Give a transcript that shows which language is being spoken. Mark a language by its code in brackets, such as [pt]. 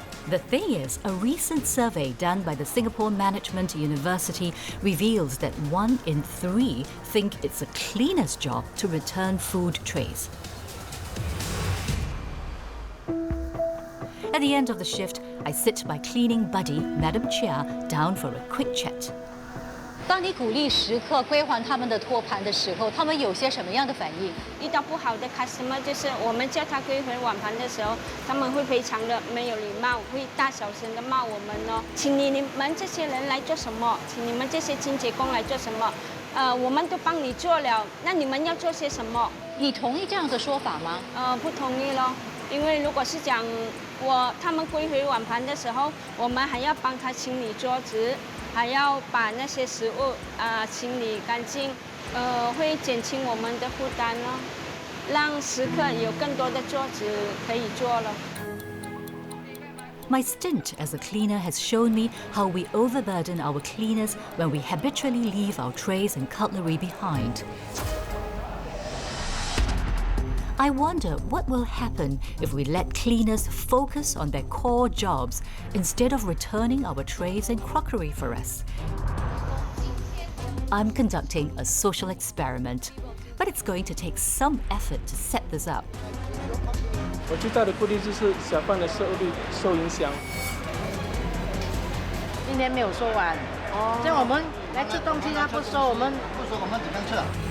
[en] The thing is, a recent survey done by the Singapore Management University reveals that 1 in 3 think it's a cleaner's job to return food trays. At the end of the shift, I sit my cleaning buddy, Madam Chia, down for a quick chat. [zh] 当你鼓励食客归还他们的托盘的时候，他们有些什么样的反应？遇到不好的 customer， 就是我们叫他归回碗盘的时候，他们会非常的没有礼貌，会大小声的骂我们哦。请你们这些人来做什么？请你们这些清洁工来做什么？我们都帮你做了，那你们要做些什么？你同意这样的说法吗？不同意咯，因为如果是讲他们归回碗盘的时候，我们还要帮他清理桌子。还要把那些食物清理干净，会减轻我们的负担哦，让食客有更多的桌子可以坐了。 [en] My stint as a cleaner has shown me how we overburden our cleaners when we habitually leave our trays and cutlery behind. I wonder what will happen if we let cleaners focus on their core jobs instead of returning our trays and crockery for us. I'm conducting a social experiment, but it's going to take some effort to set this up. [zh] 我最大的顾虑就是小贩的收入受影响。今天没有收完，这样我们来吃东西，他不收，我们怎么吃啊？